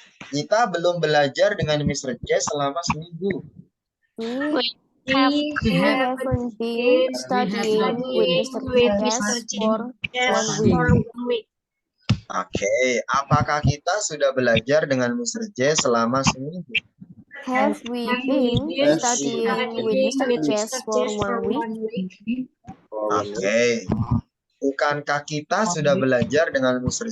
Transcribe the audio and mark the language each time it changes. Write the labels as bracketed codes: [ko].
[id] Kita belum belajar dengan Mr. Jess selama seminggu. [en] We haven't been studying with Mr. Jess for 1 week. [id] Oke, apakah kita sudah belajar dengan Mr. J selama seminggu? [en] Have we been studying with Mr. Jess for 1 week? Oke. [id] Bukankah kita sudah belajar dengan Mr.